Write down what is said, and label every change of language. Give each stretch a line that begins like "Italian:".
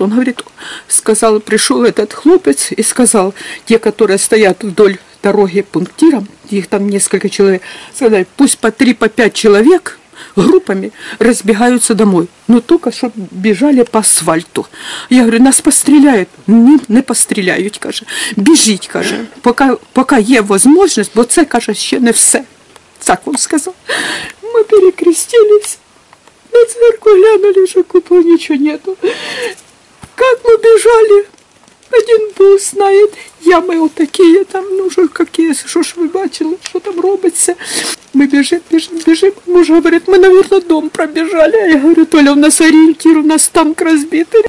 Russian: Он говорит, сказал, пришел этот хлопец и сказал, те, которые стоят вдоль дороги пунктиром, их там несколько человек, сказали, пусть по 3-5 человек группами разбегаются домой. Но только чтобы бежали по асфальту. Я говорю, нас постреляют.
Ukrainian: Не постреляють, каже. Біжіть, каже. Поки є можливість, бо це, каже, ще не все.
Russian: Так он сказал. Мы перекрестились. На церковь глянули, что купол, ничего нету. Как мы бежали, один Бог знает. Ямы вот такие там, ну что какие, что ж вы бачили, что там робится. Мы бежим. Муж говорит, мы, наверное, дом пробежали. А я говорю, Толя, у нас ориентир, у нас танк разбитый.